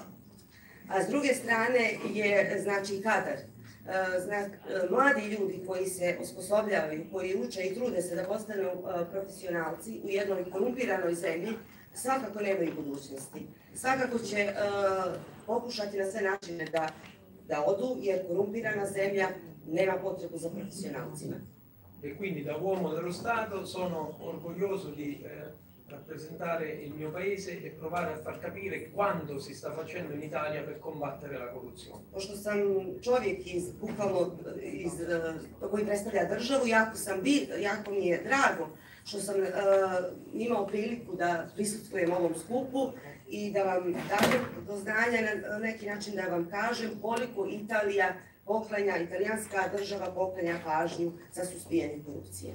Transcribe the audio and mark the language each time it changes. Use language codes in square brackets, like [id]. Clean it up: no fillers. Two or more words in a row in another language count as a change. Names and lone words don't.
[bs] A s druge strane je znači kadar. Mladi ljudi koji se osposobljavaju, koji uče i trude se da postanu profesionalci u jednoj korumpiranoj zemlji, svakako nemaju budućnosti. Svakako će pokušati na sve načine da odu, jer korumpirana zemlja nema potrebu za profesionalcima. [it] E quindi da uomo dello Stato sono orgoglioso di rappresentare il mio paese e provare a far capire quanto si sta facendo in Italia per combattere la corruzione. [bs] Pošto sam čovjek koji predstavlja državu, jako mi je drago što sam imao priliku da prisustvujem ovom skupu i da vam dajem do znanja na neki način da vam kažem koliko Italija poklanja, italijanska država poklanja pažnju za suzbijanje korupcije.